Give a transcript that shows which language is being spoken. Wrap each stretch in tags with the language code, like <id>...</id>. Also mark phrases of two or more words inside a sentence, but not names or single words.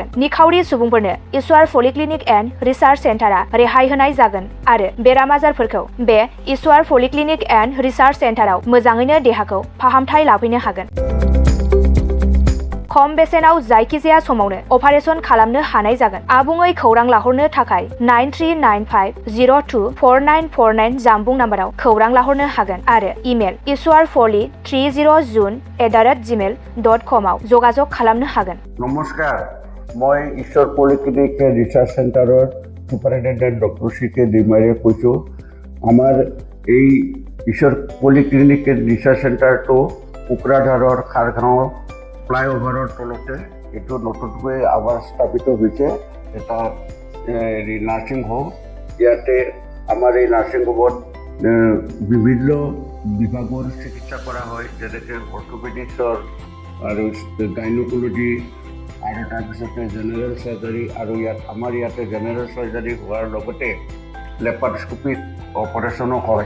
<brx>निखावरि सुबुंफोरनो इसवार पलिक्लिनिक एन्ड रिसार्च सेन्टारा रेहाय होनाय जागोन आरो बेराम आजारफोरखौ बे इसवार पलिक्लिनिक एन्ड रिसार्च सेन्टाराव मोजाङैनो देहाखौ फाहामथाय लाफैनो हागोन। खम बेसेनाव जायखिजाया समावनो अपारेशन खालामनो हानाय जागोन। आबुङै खौरां लाहरनो थाखाय 9395024949 जानबुं नाम्बाराव खौरां लाहरनो हागोन आरो इमेल iswarpoli30june@gmail.com आव जगाजग खालामनो हागोन।</brx> <as>নমস্কাৰ, মই ईश्वर पलिक्लिनिक रिसार्च सेन्टारर सुपारिनटेन्डेन्ट डक्टर CK दैमारीয়ে কৈছোঁ। আমাৰ এই ईश्वर पलिक्लिनिक रिसार्च सेन्टारটো কোকৰাঝাৰৰ খাৰগাঁও ফ্লাইঅভাৰৰ তলতে এইটো নতুনকৈ আমাৰ স্থাপিত হৈছে এটা নাৰ্ছিং হোম। ইয়াতে আমাৰ এই নাৰ্ছিং হোমত বিভিন্ন বিভাগৰ চিকিৎসা কৰা হয়, যেনেকৈ অৰ্থ'পেডিক্সৰ আৰু গাইনক'লজি আৰু তাৰপিছতে জেনেৰেল চাৰ্জাৰী, আৰু আমাৰ ইয়াতে জেনেৰেল চাৰ্জাৰী হোৱাৰ লগতে লেপাৰস্কোপিক অপাৰেশ্যনো হয়।</as>